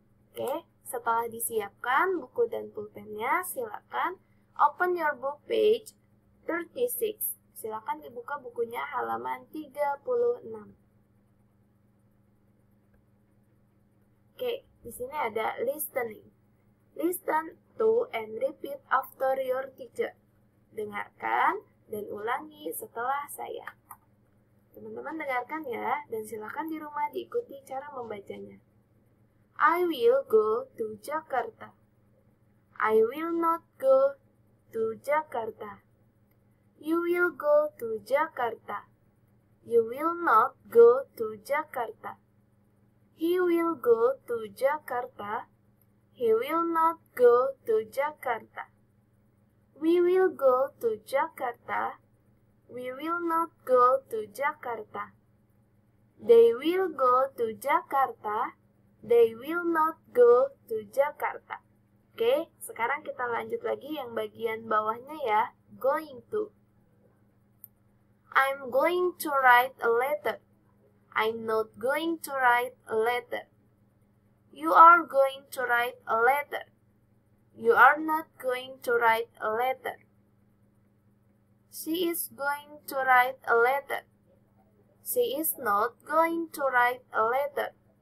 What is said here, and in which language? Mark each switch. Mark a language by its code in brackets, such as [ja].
[id] Oke, setelah disiapkan buku dan pulpennya, silakan [en] open your book page 36. [id] Silakan dibuka bukunya halaman 36. Oke, di sini ada listening. [en] Listen to and repeat after your teacher. [id] Dengarkan dan ulangi setelah saya. Teman-teman dengarkan ya, dan silakan di rumah diikuti cara membacanya. [en] I will go to Jakarta. I will not go to Jakarta. You will go to Jakarta. You will not go to Jakarta. He will go to Jakarta. He will not go to Jakarta. We will go to Jakarta. We will not go to Jakarta. They will go to Jakarta. They will not go to Jakarta. [id] Oke, sekarang kita lanjut lagi yang bagian bawahnya ya. [en] Going to. I'm going to write a letter. I'm not going to write a letter. You are going to write a letter. You are not going to write a letter. She is going to write a letter. She is not going to write a letter.